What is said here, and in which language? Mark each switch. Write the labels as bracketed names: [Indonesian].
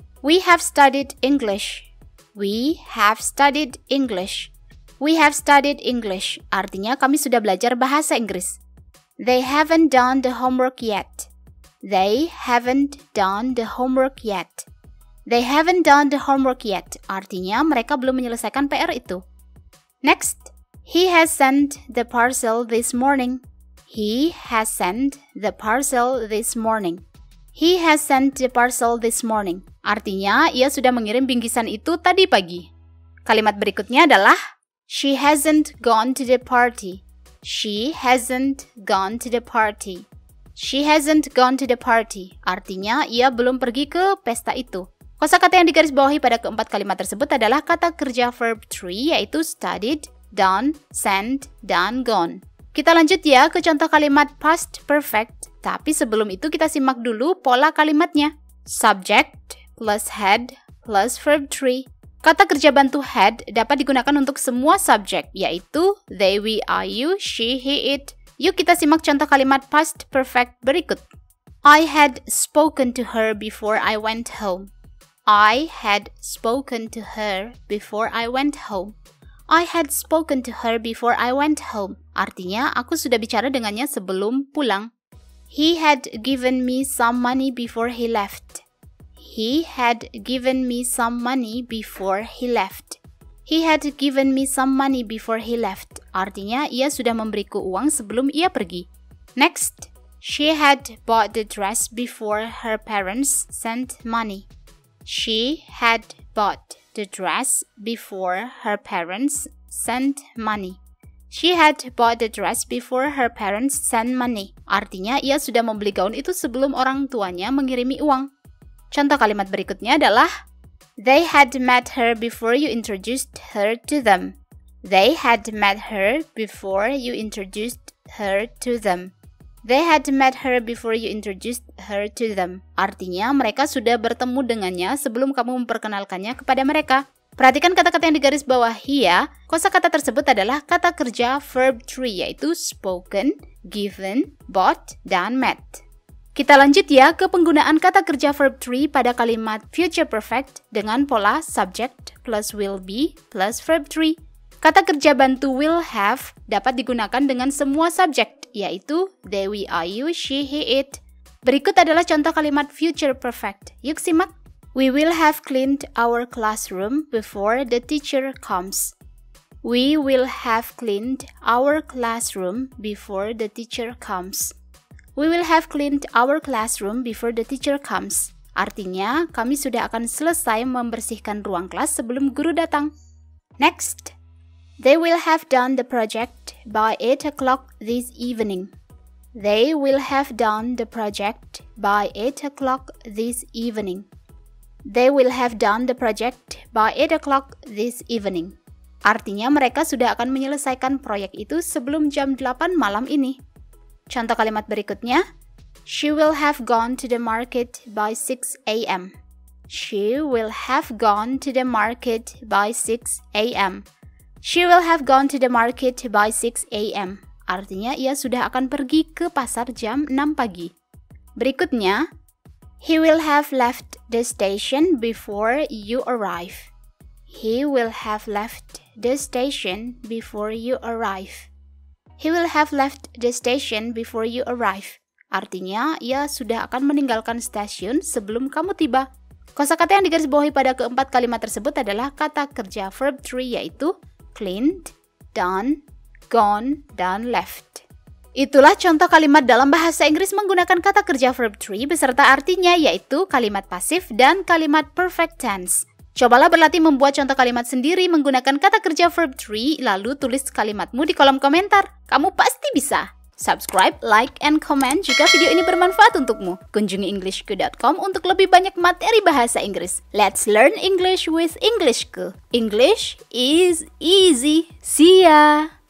[English] We have studied English. We have studied English. We have studied English. [Indonesian] Artinya kami sudah belajar bahasa Inggris. [English] They haven't done the homework yet. They haven't done the homework yet. They haven't done the homework yet. [Indonesian] Artinya mereka belum menyelesaikan PR itu. [English] Next, he has sent the parcel this morning. He has sent the parcel this morning. He has sent the parcel this morning. [Indonesian] Artinya, ia sudah mengirim bingkisan itu tadi pagi. Kalimat berikutnya adalah [English] she hasn't gone to the party. She hasn't gone to the party. She hasn't gone to the party. [Indonesian] Artinya, ia belum pergi ke pesta itu. Kosakata yang digarisbawahi pada keempat kalimat tersebut adalah kata kerja verb 3, yaitu studied, done, sent, dan gone. Kita lanjut ya ke contoh kalimat past perfect. Tapi sebelum itu kita simak dulu pola kalimatnya. [English] Subject plus had plus verb 3. [Indonesian] Kata kerja bantu had dapat digunakan untuk semua subjek, yaitu they, we, I, you, she, he, it. Yuk kita simak contoh kalimat past perfect berikut. [English] I had spoken to her before I went home. I had spoken to her before I went home. I had spoken to her before I went home. [Indonesian] Artinya, aku sudah bicara dengannya sebelum pulang. [English] He had given me some money before he left. He had given me some money before he left. He had given me some money before he left. [Indonesian] Artinya, ia sudah memberiku uang sebelum ia pergi. [English] Next, she had bought the dress before her parents sent money. She had bought the dress before her parents sent money. She had bought the dress before her parents sent money. [Indonesian] Artinya, ia sudah membeli gaun itu sebelum orang tuanya mengirimi uang. Contoh kalimat berikutnya adalah [English] They had met her before you introduced her to them. They had met her before you introduced her to them. They had met her before you introduced her to them. [Indonesian] Artinya, mereka sudah bertemu dengannya sebelum kamu memperkenalkannya kepada mereka. Perhatikan kata-kata yang digaris bawahi ya. Kosakata tersebut adalah kata kerja verb 3, yaitu spoken, given, bought, dan met. Kita lanjut ya ke penggunaan kata kerja verb 3 pada kalimat future perfect dengan pola subject plus will be plus verb 3. Kata kerja bantu will have dapat digunakan dengan semua subjek, yaitu they, we, are, you, she, he, it. Berikut adalah contoh kalimat future perfect. Yuk simak. [English] We will have cleaned our classroom before the teacher comes. We will have cleaned our classroom before the teacher comes. We will have cleaned our classroom before the teacher comes. [Indonesian] Artinya, kami sudah akan selesai membersihkan ruang kelas sebelum guru datang. [English] Next. They will have done the project by 8 o'clock this evening. They will have done the project by 8 o'clock this evening. They will have done the project by 8 o'clock this evening. [Indonesian] Artinya mereka sudah akan menyelesaikan proyek itu sebelum jam 8 malam ini. Contoh kalimat berikutnya. [English] She will have gone to the market by 6 a.m. She will have gone to the market by 6 a.m. She will have gone to the market by 6 a.m. [Indonesian] Artinya ia sudah akan pergi ke pasar jam 6 pagi. [English] Berikutnya, he will have left the station before you arrive. He will have left the station before you arrive. He will have left the station before you arrive. [Indonesian] Artinya, ia sudah akan meninggalkan stasiun sebelum kamu tiba. Kosakata yang digarisbawahi pada keempat kalimat tersebut adalah kata kerja verb 3, yaitu cleaned, done, gone, dan left. Itulah contoh kalimat dalam bahasa Inggris menggunakan kata kerja verb 3 beserta artinya, yaitu kalimat pasif dan kalimat perfect tense. Cobalah berlatih membuat contoh kalimat sendiri menggunakan kata kerja verb 3, lalu tulis kalimatmu di kolom komentar. Kamu pasti bisa! [English] Subscribe, like, and comment [Indonesian] jika video ini bermanfaat untukmu. Kunjungi englishku.com untuk lebih banyak materi bahasa Inggris. [English] Let's learn English with Englishku. English is easy. See ya!